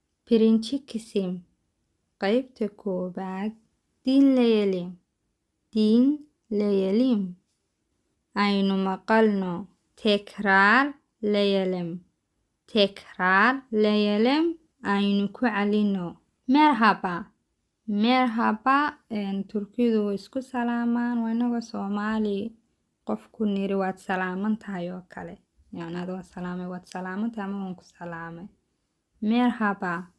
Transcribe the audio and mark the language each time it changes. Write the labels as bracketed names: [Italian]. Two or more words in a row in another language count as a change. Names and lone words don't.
[Turkish] Birinci kısım. [Somali] Qaybta koobaad. [Turkish] Dinleyelim. Dinleyelim. [Somali] Aynu maqalno. Tekrarlayalım. [Turkish] Tekrarlayalım. [Somali] Aynu ku celino. [Turkish] Merhaba. Merhaba. [Somali] Turkidu way isku salaamaan. Waa inaga Soomaali qofku niri waad salaaman tahay oo kale. Yani adoo salaamay waad salaaman tahay ama waan ku salaamay. [Turkish] Merhaba.